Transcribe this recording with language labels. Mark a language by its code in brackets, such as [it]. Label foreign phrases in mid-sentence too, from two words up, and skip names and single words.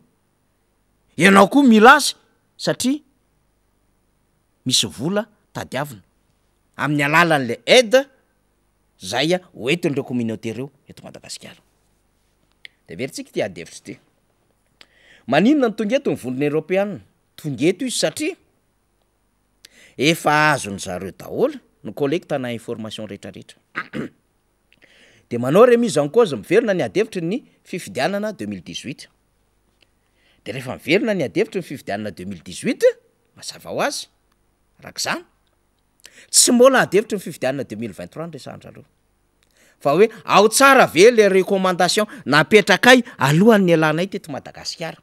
[mg] Ianao koa milazy satria misy vola tadiavina amin'ny alalan'le aide zay hoentin'ireo communauté reo eto Madagasikara. De veritsika ty adevitra ty. Maninona ny tonga eto ny vondrony européenne? Tonga eto izy satria efa azony zareo daholo ny collectana information rehetrarehetra. De manao [fr] remise en cause [mg] miverina ny adevitra ny fifidianana 2018. De rehefa miverina ny adevitra ny fifidianana 2018, mazava ho azy, rak'izany, tsy mbola adevitra ny fifidianana 2023 ny resahandrareo. Fa hoe ao tsara ve le recommandation napetrakay alohan'ny alanay teto Madagasikara.